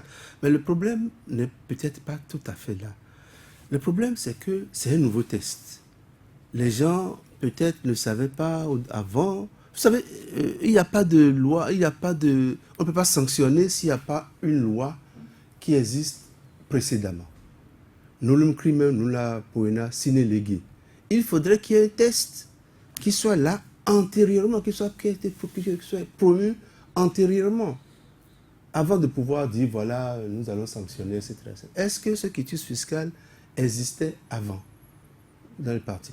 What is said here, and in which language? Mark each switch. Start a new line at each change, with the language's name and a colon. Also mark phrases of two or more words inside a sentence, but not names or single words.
French: Mais le problème n'est peut-être pas tout à fait là. Le problème, c'est que c'est un nouveau test. Les gens peut-être ne savaient pas avant. Vous savez, il n'y a pas de loi, on ne peut pas sanctionner s'il n'y a pas une loi qui existe précédemment.
Latin: Nullum crimen nulla poena sine lege.
French: Il faudrait qu'il y ait un test qui soit là antérieurement, qui soit promu antérieurement, avant de pouvoir dire, voilà, nous allons sanctionner, etc. Est-ce que ce quitus fiscal existait avant dans le parti?